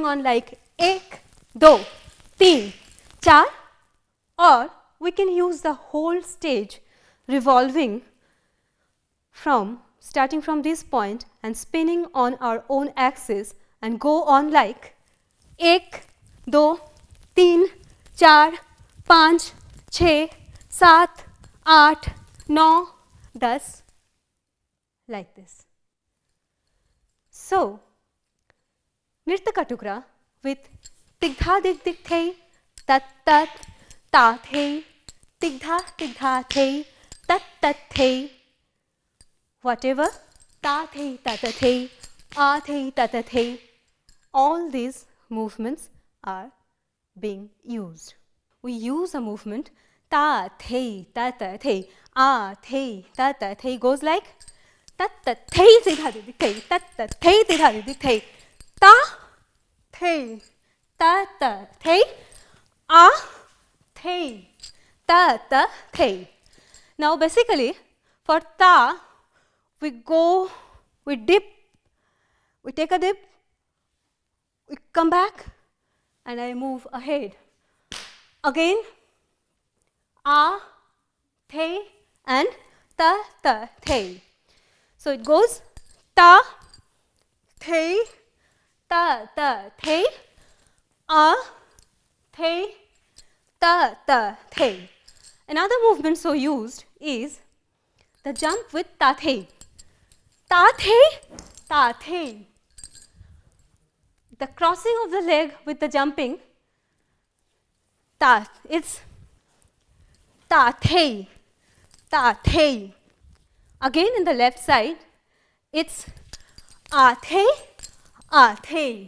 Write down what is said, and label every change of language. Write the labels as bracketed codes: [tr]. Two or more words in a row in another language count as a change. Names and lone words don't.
[en] on like [hi] एक, दो, तीन, चार, [en] or we can use the whole stage revolving from starting from this point and spinning on our own axis and go on like [hi] एक, दो, तीन, चार, पांच, छः, सात, आठ, नौ, [en] 10 like this. So, [hi] नृत्य का टुकड़ा with tigdha dig dig thei, tat tat, ta thei, tigdha thei, tat tat thei, [en] whatever, ta thei, ta ta thei, a thei, ta ta thei, all these movements are being used. We use a movement ta thei, ta ta thei, a thei, ta ta thei goes like tat tat thei tigdha dig dig thei, tat tat thei tigdha dig dig thei, ta thay, ta, thay, a, thay, ta, thay. Now basically for ta, we go, we dip, we take a dip, we come back and I move ahead. Again, a, thay and ta, thay. So it goes ta, thay, ta, thay, a, thay, ta, thay. Another movement so used is the jump with ta, thay. Ta, thay, ta, thay. The crossing of the leg with the jumping, ta, it's ta, thay, ta, thay. Again in the left side, it's a, thay.